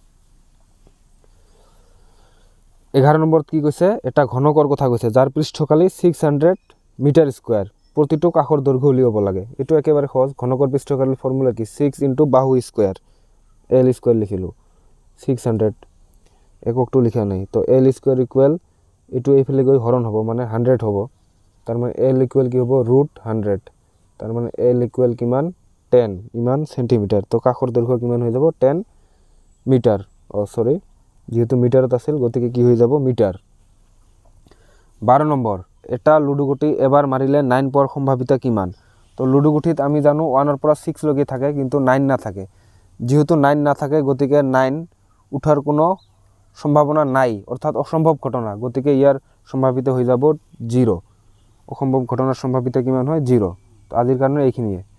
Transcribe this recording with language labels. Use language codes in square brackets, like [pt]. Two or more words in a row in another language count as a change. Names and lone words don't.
[as] 11 নম্বৰত কি কৈছে এটা ঘনকৰ কথা কৈছে যাৰ পৃষ্ঠকালি 600 [en] meter square [as] প্ৰতিটো কাষৰ দৈৰ্ঘ্য উলিয়াব লাগে এটো একেবাৰে সহজ ঘনকৰ পৃষ্ঠকালিৰ ফৰ্মুলা কি 6 ইনটু বাহু স্কয়ার [en] l square [as] লিখিলো 600 এককটো লিখা নাই তো [en] l square equal [as] এটো এইফালে গৈ হৰণ হ'ব মানে 100 হ'ব তার মানে [en] l equal [as] কি হ'ব √100 তার মানে l ইকুয়াল কিমান 10 ইমান সেন্টিমিটার তো কাষৰ দৈৰ্ঘ্য কিমান হৈ যাব 10 [en] meter sorry [as] যেহেতু মিটাৰত আছিল গতিকে কি হৈ যাব মিটার 12 নম্বৰ এটা লুডু গুটি এবাৰ মাৰিলে 9 পোৱাৰ সম্ভাৱিতা কিমান তো লুডু গুটিত আমি জানো 1 ৰ পৰা 6 লৈকে থাকে কিন্তু 9 না থাকে যেহেতু 9 না থাকে গতিকে 9 উঠাৰ কোনো সম্ভাৱনা নাই অর্থাৎ অসম্ভব ঘটনা গতিকে ইয়াৰ সম্ভাৱিতা হৈ যাব 0 অসম্ভব ঘটনাৰ সম্ভাৱিতা কিমান হয় 0 তো আজিৰ কাৰণে এইখিনিয়ে